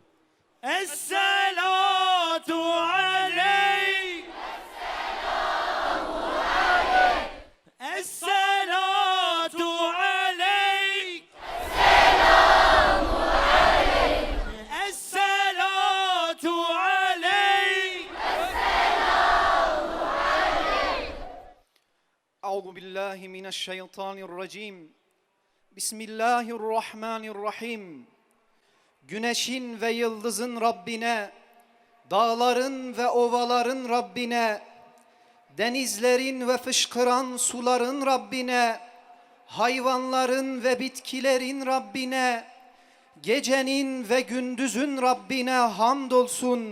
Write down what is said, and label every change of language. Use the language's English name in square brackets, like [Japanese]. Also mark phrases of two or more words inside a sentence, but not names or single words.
[Arabic] الصلاة عليك. الصلاة عليك. الصلاة عليك. أعوذ بالله من الشيطان الرجيم بسم الله الرحمن الرحيم [Turkish] Güneşin ve yıldızın Rabbine, dağların ve ovaların Rabbine, denizlerin ve fışkıran suların Rabbine, hayvanların ve bitkilerin Rabbine, gecenin ve gündüzün Rabbine hamdolsun.